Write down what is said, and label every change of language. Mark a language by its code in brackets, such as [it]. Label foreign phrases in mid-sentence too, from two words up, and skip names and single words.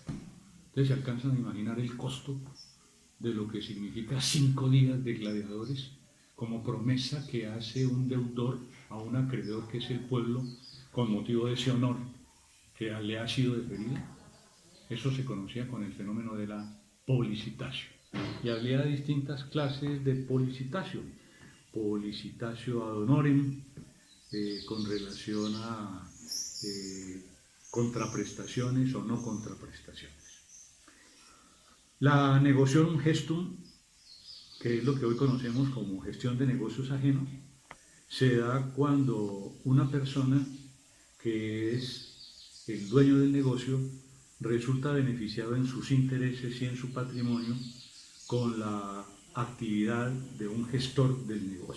[es] Ustedes se alcanzan a imaginar el costo de lo que significa 5 días de gladiadores como promesa que hace un deudor a un acreedor que es el pueblo con motivo de ese honor que le ha sido deferido. Eso se conocía con el fenómeno de la policitatio. Y había distintas clases de policitatio. [la] Policitatio ad honorem, [es] con relación a contraprestaciones o no contraprestaciones. La [la] negotium gestum, [es] que es lo que hoy conocemos como gestión de negocios ajenos, se da cuando una persona que es el dueño del negocio resulta beneficiado en sus intereses y en su patrimonio con la actividad de un gestor del negocio.